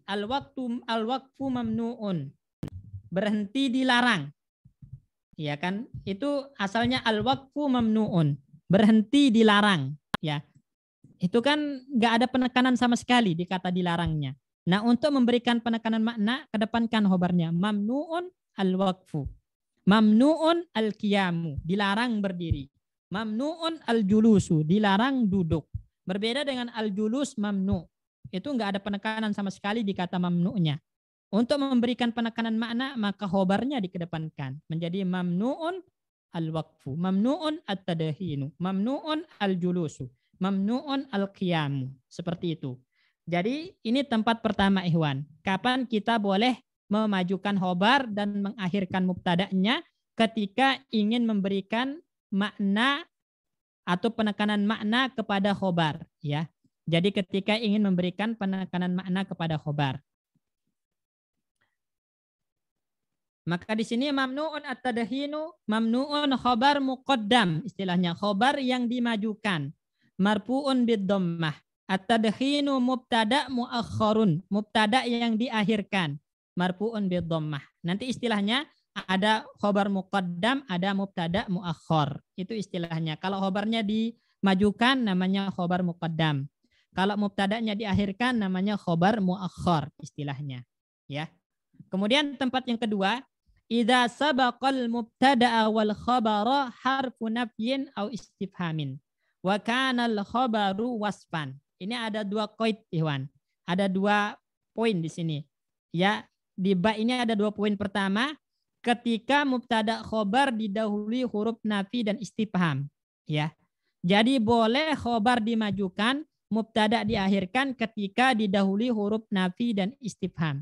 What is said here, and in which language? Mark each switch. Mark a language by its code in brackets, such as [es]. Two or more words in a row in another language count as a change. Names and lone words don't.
[ar] الوقف ممنوع. [id] Berhenti dilarang. Ya kan? Itu asalnya [ar] الوقف ممنوع. [id] berhenti dilarang, ya. Itu kan nggak ada penekanan sama sekali di kata dilarangnya. Nah, untuk memberikan penekanan makna, kedepankan khobarnya. [ar] ممنوع الوقف. ممنوع القيام. [id] Dilarang berdiri. [ar] ممنوع الجلوس. [id] Dilarang duduk. Berbeda dengan [ar] الجلوس ممنوع. [id] Itu nggak ada penekanan sama sekali di kata mamnu'nya. Untuk memberikan penekanan makna, maka khobarnya dikedepankan. [ar] Menjadi ممنوع الوقف. ممنوع التدخين. ممنوع الجلوس. ممنوع القيام. [id] Seperti itu. Jadi ini tempat pertama, Ikhwan. Kapan kita boleh memajukan khobar dan mengakhirkan mubtada'nya ketika ingin memberikan makna atau penekanan makna kepada khobar, ya. Jadi ketika ingin memberikan penekanan makna kepada khobar. Maka di sini [ar] ممنوع التدخين، ممنوع خبر مقدم, [id] istilahnya khobar yang dimajukan. [ar] مرفوع بالضمة. التدخين مبتدأ مؤخر، مبتدأ' [id] yang diakhirkan, [ar] مرفوع بالضمة. [id] Nanti istilahnya ada [ar] خبر مقدم, [id] ada [ar] مبتدأ مؤخر. [id] Itu istilahnya. Kalau khobarnya dimajukan namanya [ar] خبر مقدم. [id] Kalau mubtada'nya diakhirkan namanya [ar] خبر مؤخر [id] istilahnya, ya. Kemudian tempat yang kedua, [ar] إذا سبق المبتدأ والخبر حرف نفي أو استفهام وكان الخبر وصفا. [id] Ini ada dua qaid, Ikhwan. Ada dua poin di sini. Ya, di ba ini ada dua poin. Pertama, ketika [ar] مبتدأ خبر [id] didahului huruf nafi dan istifham, ya. Jadi boleh khobar dimajukan, mubtada diakhirkan ketika didahului huruf nafi dan istifham.